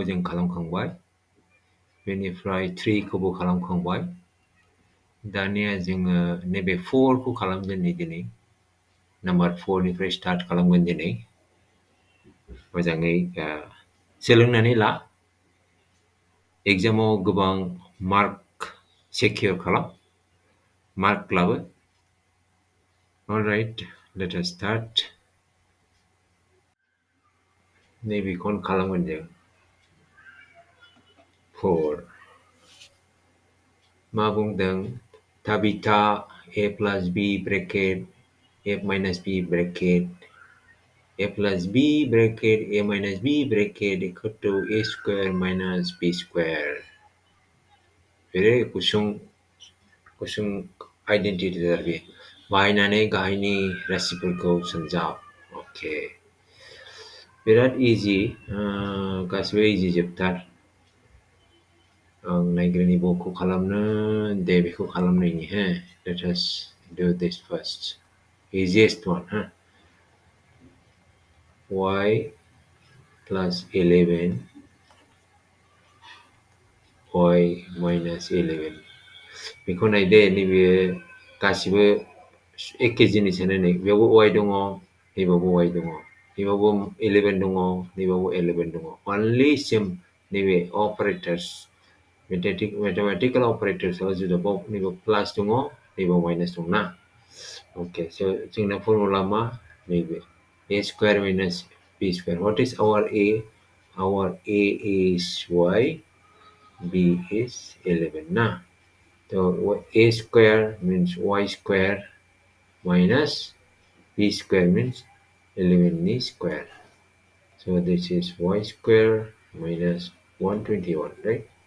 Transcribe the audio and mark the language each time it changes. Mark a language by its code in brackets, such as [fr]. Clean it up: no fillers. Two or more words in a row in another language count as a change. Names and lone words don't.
[brx] जों खालामखांबाय बेनिफ्राय 3 खौबो खालामखांबाय दानिया जोङो नैबे 4 खौ खालामगोन दिनै नाम्बार 4 निफ्राय स्टार्ट खालामगोन दिनै मोजाङै सोलोंनानै ला एग्जामाव गोबां [en] mark secure [brx] खालाम मार्क लाबो [en] alright let us start [brx] नैबेखौनो खालामगोन जों [en] 4 [brx] मा बुंदों थाबिथा [en] a plus b bracket a minus b bracket a plus b bracket a minus b bracket equal to a square minus b square [brx] बेरे गुसुं आइडेन्टिटि बे बाहायनानै गाहायनि राशिफोरखौ सोंजाब अके बिराद इजि गासिबो इजि जोबथार आं नायग्रोनि बखौ खालामनो दे बेखौ खालामनायनि हो [en] let us do this first easiest one y plus 11 y minus 11 [brx] बेखौ नायदे नैबे गासिबो एखे जिनिसानो नै बेयावबो y दङ नैबावबो y दङ नैबावबो 11 दङ नैबावबो 11 दङ only same नैबे अपारेटर्स mathematical अपारेटर्सआव जुदाबाव नैबाव प्लास दङ नैबाव माइनास दं ना [en] okay so [brx] जोंना फर्मुला मा नैबे [en] a square minus b square what is our a is y b is 11 na so a square means y square minus b square means 11 square so this is y square minus 121 right